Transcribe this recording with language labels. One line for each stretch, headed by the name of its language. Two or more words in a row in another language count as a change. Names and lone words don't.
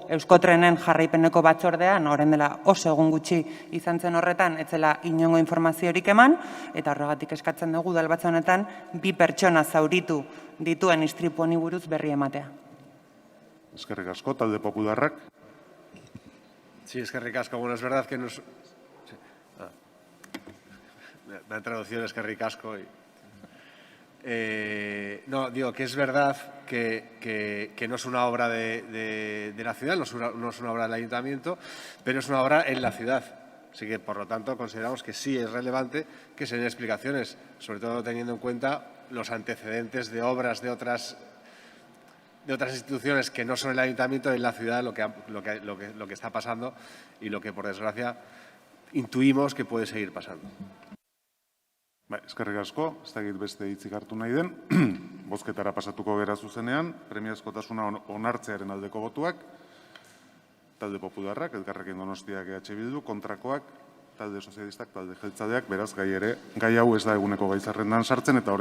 Basque: Euskotrenen jarraipeneko batzordean, orain dela oso egun gutxi izan zen horretan, ez zela inongo informaziorik eman, eta horregatik eskatzen dugu udalbatza honetan 2 pertsona zauritu dituen istripu honi buruz berri ematea. Eskerrik asko, talde popularrak. Sí, eskerrik asko. Bueno,
Spanish: es verdad que nos... Me ha traducido
Basque: eskerrik asko.
Spanish: No, digo que es verdad que no es una obra de la ciudad, no es una obra del ayuntamiento, pero es una obra en la ciudad. Así que, por lo tanto, consideramos que sí es relevante que se den explicaciones, sobre todo teniendo en cuenta los antecedentes de obras de otras instituciones que no son el ayuntamiento en la ciudad, lo que está pasando y lo que, por desgracia, intuimos que puede seguir pasando.
Basque: Eskerrik asko, ez dakit beste hitzik hartu nahi den, bozketara pasatuko gera zuzenean, premiazkotasuna onartzearen aldeko botuak, talde popularrak, Elkarrekin Donostiak EH Bildu, kontrakoak, talde sozialistak, talde jeltzaleak, beraz gai hau ez da eguneko gai zerrendan sartzen, eta